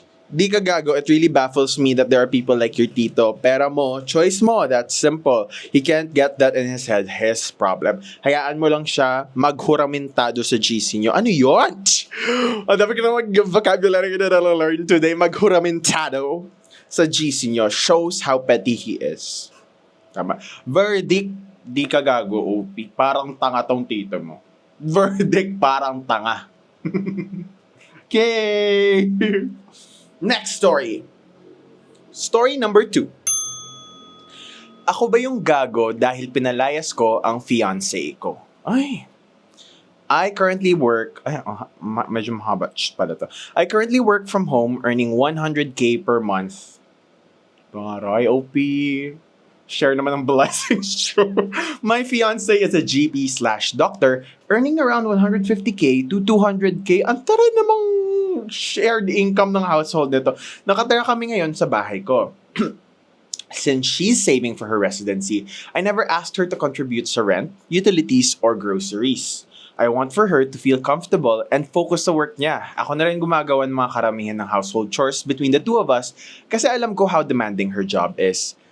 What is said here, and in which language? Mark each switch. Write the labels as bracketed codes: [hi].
[tl] Di ka gago, [en] it really baffles me that there are people like your tito. [tl] Pera mo, choice mo, [en] that's simple. He can't get that in his head, his problem. [tl] Hayaan mo lang siya maghuramentado sa GC nyo. Ano yun? Ang dami ko na mag-vocabulary na nalalearn today. Maghuramentado sa GC nyo [en] shows how petty he is. [tl] Tama. Verdict, di ka gago, OP. Parang tanga tong tito mo. [en] Verdict, [tl] parang tanga. [en] Okay. Next story. Story number 2. [tl] Ako ba yung gago dahil pinalayas ko ang fiancé ko? [en] Ay. I currently work... [tl] medyo mahaba pala to. [en] I currently work from home earning 100k per month. Baray, OP. [tl] Share naman ng blessings. [en] My fiancé is a GP/doctor earning around 150k to 200k. [tl] Ang tara namang shared income ng household nito. Nakatira kami ngayon sa bahay ko. [en] Since she's saving for her residency, I never asked her to contribute sa rent, utilities, or groceries. I want for her to feel comfortable and focus sa work niya. [tl] Ako na rin gumagawa ng mga karamihan ng [en] household chores between the two of us kasi alam ko how demanding her job is.